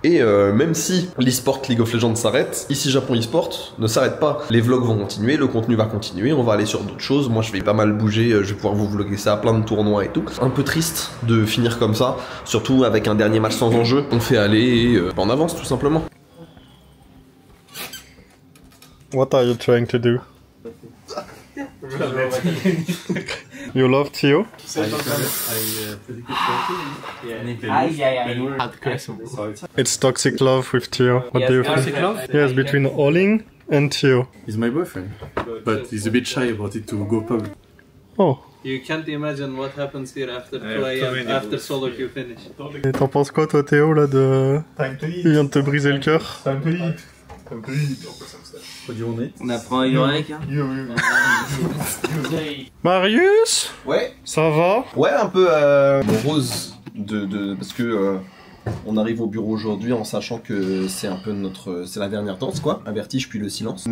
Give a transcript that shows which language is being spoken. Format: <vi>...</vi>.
<fr>Et même si l'e-sport League of Legends s'arrête, ici Japon e-sport ne s'arrête pas. Les vlogs vont continuer, le contenu va continuer, on va aller sur d'autres choses. Moi je vais pas mal bouger, je vais pouvoir vous vlogger ça à plein de tournois et tout. Un peu triste de finir comme ça, surtout avec un dernier match sans enjeu. On fait aller et on avance tout simplement.</fr> <en>What are you trying to do? You love Theo? It's toxic love with Theo. What do you think? Toxic love? Yes, between Oling and Theo. He's my boyfriend, but he's a bit shy about it to go public. Oh. You can't imagine what happens here after 2 AM, after solo queue finish.</en> <fr>Et t'en penses quoi toi Théo là de... Il vient de te briser le cœur. On apprend à Yorick, hein. Marius? Ouais. Ça va? Ouais, un peu morose parce que on arrive au bureau aujourd'hui en sachant que c'est un peu c'est la dernière danse quoi, un vertige puis le silence.</fr>